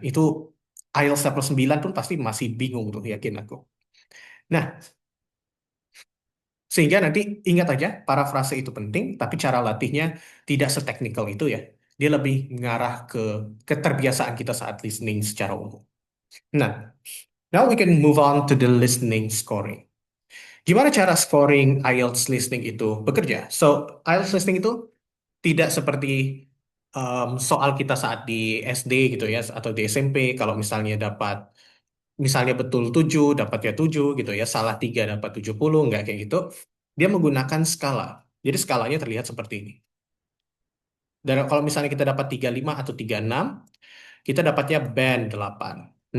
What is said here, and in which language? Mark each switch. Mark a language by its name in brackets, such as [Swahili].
[Indonesian] Itu IELTS level 9 pun pasti masih bingung tuh, yakin aku. Nah, sehingga nanti ingat aja, parafrase itu penting, tapi cara latihnya tidak seteknikal itu ya. Dia lebih mengarah ke keterbiasaan kita saat listening secara umum. [English] Nah, now we can move on to the listening scoring. [Indonesian] Gimana cara scoring IELTS listening itu bekerja? So, IELTS listening itu tidak seperti soal kita saat di SD gitu ya, atau di SMP, kalau misalnya betul 7, dapatnya 7 gitu ya, salah 3 dapat 70, nggak kayak gitu. Dia menggunakan skala. Jadi skalanya terlihat seperti ini. Dan kalau misalnya kita dapat 35 atau 36, kita dapatnya band 8.